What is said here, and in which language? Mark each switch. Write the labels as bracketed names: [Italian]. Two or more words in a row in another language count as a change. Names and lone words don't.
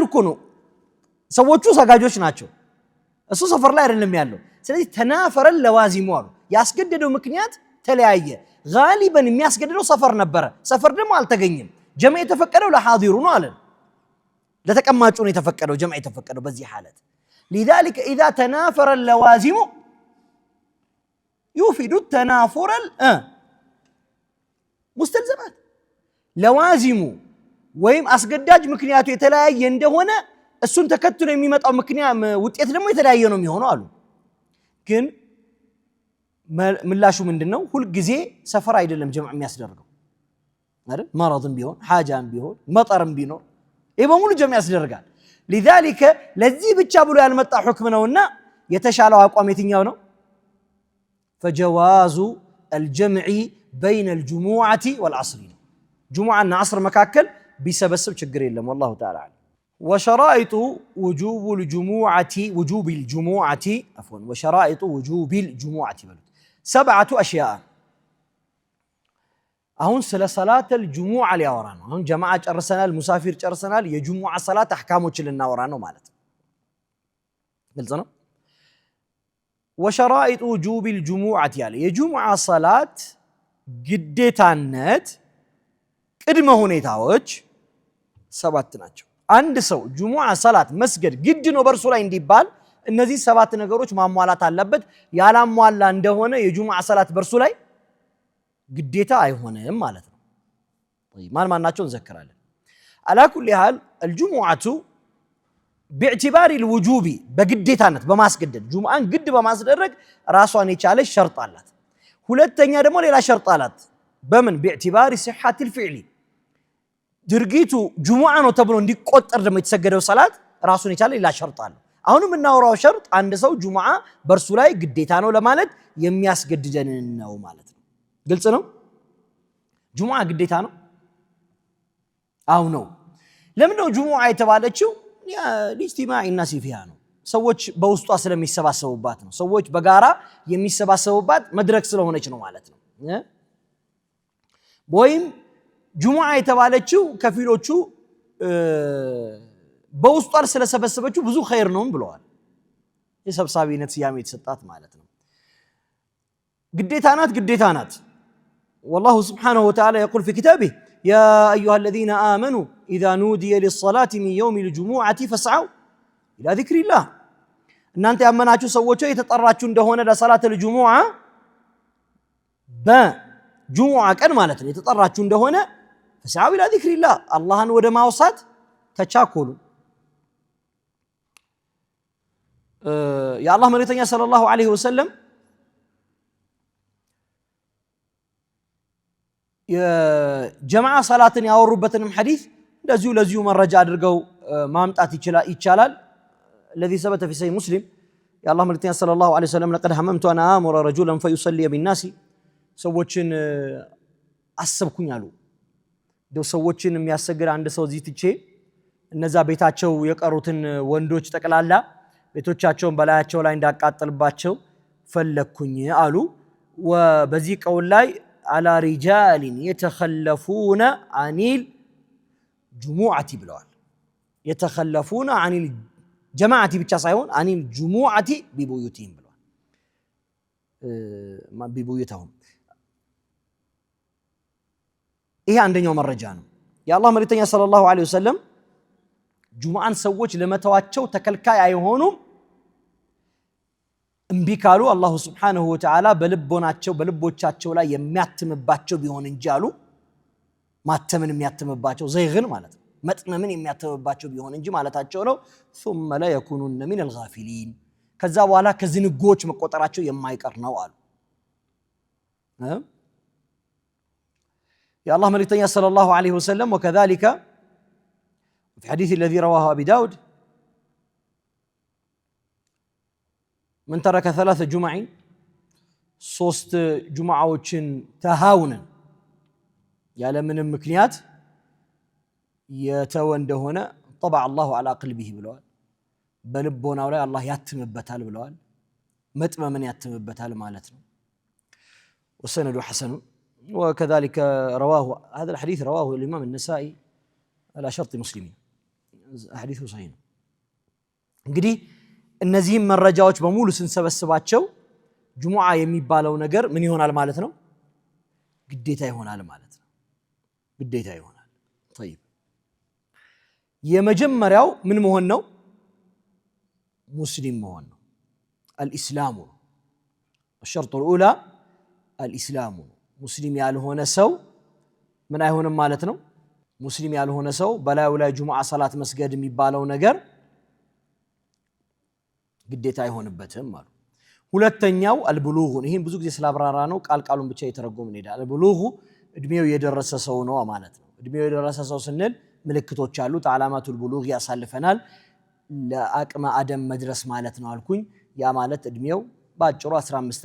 [Amharic] እኮ ነው። ሰዎቹ ሰጋጆች ናቸው፣ እሱ ሰፈር ላይ አይደለም ያለው። ስለዚህ [Arabic] تنافر اللوازم [Amharic] አሉ። ያስገደደው ምክንያት ተለያየ። ጋሊበን የሚያስገድደው ሰፈር ነበረ፣ ሰፈር ደግሞ አልተገኘም። ጀምዕ የተፈቀደው ለሐዲሩ ነው አለ፣ ለተቀማጩ ነው የተፈቀደው ጀምዕ የተፈቀደው በዚህ ሐለት። [Arabic] لذلك اذا تنافر اللوازم يفيد التنافر مستلزمات اللوازم [Amharic] ወይም አስገዳጅ ምክንያቱ የተለያየ እንደሆነ እሱን ተከትሎ የሚመጣው ምክንያት ውጤት ደግሞ የተለያየ ነው የሚሆነው አሉ። ግን ምላሹ ምንድነው? ሁሉ ጊዜ ሰፈር አይደለም ጀምዕ የሚያስደርገው አይደል? መረድም ቢሆን ሐጃም ቢሆን መጠርም ቢኖር ይሄ በሙሉ ጀምዕ ያስደርጋል። لذلك ለዚህ ብቻ ብሎ ያልመጣ ሁክም ነውና የተሻለው አቋም የትኛው ነው? [Arabic] فجواز الجمع بين الجمعة والعصر جمعة عصر مكاكل بسبب [Amharic] ችግር የለም [Arabic] والله تعالى أعلم. وشرائط وجوب الجمعة عفوا وشرائط وجوب الجمعة 7 أشياء. [Amharic] አሁን ስለ [Arabic] صلاة الجمعة [Amharic] ሊያወራ ነው። አሁን ጀማዓ ጨርሰናል፣ ሙሳፊር ጨርሰናል፣ የጁሙዓ ሰላት አህካሞችን ልናወራ ነው ማለት ነው። ግልጽ ነው። [Arabic] وشرائط وجوب الجمعة [Amharic] ያለ የጁሙዓ ሰላት ግዴታነት ቅድመ ሁኔታዎች 7 ናቸው። አንድ ሰው ጁሙዓ ሰላት መስገድ ግድ ነው በርሱ ላይ እንዲባል እነዚህ 7 ነገሮች ማሟላት አለበት። ያላሟላ እንደሆነ የጁሙዓ ሰላት በርሱ ላይ ግዴታ አይሆንም ማለት ነው። ማን ናቸው እንዘክራለን። [Arabic] على كل حال الجمعة باعتبار الوجوب [Amharic] በግዴታነት በማስገደድ ጁሙዓን ግድ በማስደረግ ራሷን የቻለች ሸርጥ አላት። ሁለተኛ ደግሞ ሌላ ሸርጥ አላት። በምን [Arabic] باعتبار صحة الفعل [Amharic] ድርጊቱ ጁሙዓ ነው ተብሎ እንዲቆጠር ደግሞ የተሰገደው ሰላት ራሱን የቻለ ሌላ ሸርጥ አለ። አሁንም እናወራው ሸርጥ አንድ ሰው ጁሙዓ በርሱ ላይ ግዴታ ነው ለማለት የሚያስገድደን ነው ማለት ነው። ግልጽ ነው። ጁሙዓ ግዴታ ነው? አው ነው። ለምን ነው ጁሙዓ የተባለችው? [Arabic] لاجتماع الناس فيها [Amharic] ነው። ሰዎች በውስጧ ስለሚሰባሰቡባት ነው። ሰዎች በጋራ የሚሰባሰቡባት መድረክ ስለሆነች ነው ማለት ነው። ወይም ጁሙዓ የተባለችው ከፊሎቹ በውስጧ ስለሰበሰበችው ብዙ ኸይር ነው ብለዋል። የሰብሳቢነት ስያሜ የተሰጣት ማለት ነው። ግዴታ ናት። [Arabic] والله سبحانه وتعالى يقول في كتابه يا أيها الذين آمنوا إذا نودي للصلاة من يوم الجمعة فاسعوا إلى ذكر الله [Amharic] እናንተ ያመናችሁ ሰዎች የተጠራችሁ እንደሆነ [Arabic] لصلاة الجمعة [Amharic] በጁሙዓ ቀን ማለት ነው የተጠራችሁ እንደሆነ [Arabic] فاسعوا إلى ذكر الله [Amharic] አላህን ወደ ማውሳት ተቻኮሉ። የአላህ መልእክተኛ [Arabic] صلى الله عليه وسلم [Amharic] የጀማዓ ሰላትን ያወሩበትንም ሐዲስ እንደዚሁ ለዚሁ መረጃ አድርገው ማምጣት ይቻላል። [Arabic] الذي ثبت في صحيح مسلم يا الله [Amharic] መልእክተኛ [Arabic] صلى الله عليه وسلم لقد هممت أن آمر رجلا فيصلي بالناس [Amharic] ሰዎችን አሰብኩኝ አሉ። ደው ሰዎችን የሚያሰግር አንድ ሰው እዚህ ትቼ እነዛ ቤታቸው የቀሩትን ወንዶች ጠቅላላ ቤቶቻቸውን በላያቸው ላይ እንዳቃጥልባቸው ፈለኩኝ አሉ። ወበዚህ ቀውል ላይ [Arabic] على رجال يتخلفون عن الجمعة [Amharic] ብለዋል። [Arabic] يتخلفون عن الجماعة [Amharic] ብቻ ሳይሆን [Arabic] عن الجمعة ببيوتهم [Amharic] ብለዋል። ببيوتهم ይሄ አንደኛው መረጃ ነው። የአላህ መልእክተኛ [Arabic] صلى الله عليه وسلم [Amharic] ጁሙዓን ሰዎች ለመተዋቸው ተከልካይ አይሆኑም። እምቢ ካሉ [Arabic] الله سبحانه وتعالى [Amharic] በልቦቻቸው ላይ የሚያትምባቸው ቢሆን እንጂ አሉ። ማተምን የሚያትምባቸው ዘይግን ማለት ነው፣ መጥመምን የሚያትምባቸው ቢሆን እንጂ ማለታቸው ነው። [Arabic] ثم لا يكونون من الغافلين [Amharic] ከዛ በኋላ ከዝንጎች መቆጠራቸው የማይቀር ነው አሉ። [Arabic] يا الله ملكتني صلى الله عليه وسلم وكذلك في حديث الذي رواه أبي داود من ترك 3 جمع 3 جمعዎችን [Amharic] ተሃውነን ያለምንም ምክንያት የተወ እንደሆነ [Arabic] طبع الله على قلبه [Amharic] ብለዋል። በልቦናው ላይ አላህ ያትምበታል ብለዋል። መጥመምን ያትምበታል ማለት ነው። [Arabic] وسند حسن وكذلك رواه هذا الحديث رواه الإمام النسائي على شرط مسلم حديث صحيح [Amharic] እንግዲህ እነዚህም መረጃዎች በሙሉ ስንሰበስባቸው ጁሙዓ የሚባለው ነገር ምን ይሆናል ማለት ነው? ግዴታ ይሆናል ማለት ነው። ግዴታ ይሆናል። طيب የመጀመሪያው ምን መሆን ነው? ሙስሊም መሆን ነው። [Arabic] الاسلام الشرط الاولى الاسلام [Amharic] ሙስሊም ያልሆነ ሰው ምን አይሆንም ማለት ነው? ሙስሊም ያልሆነ ሰው በላዩ ላይ ጁሙዓ ሰላት መስገድ የሚባለው ነገር ግዴታ አይሆንበትም ማለት። ሁለተኛው አልብሉግ ይሄን ብዙ ጊዜ ስላብራራ ነው ቃሉን ብቻ የተረጎምን ሄዳ አልብሉግ እድሜው የደረሰ ሰው ነው ማለት ነው። እድሜው የደረሰ ሰው ስንል ምልክቶች አሉት። [Arabic] علامات البلوغ [Amharic] ያሳልፈናል። ለአቅመ አደም መድረስ ማለት ነው አልኩኝ። ያ ማለት እድሜው ባጭሩ 15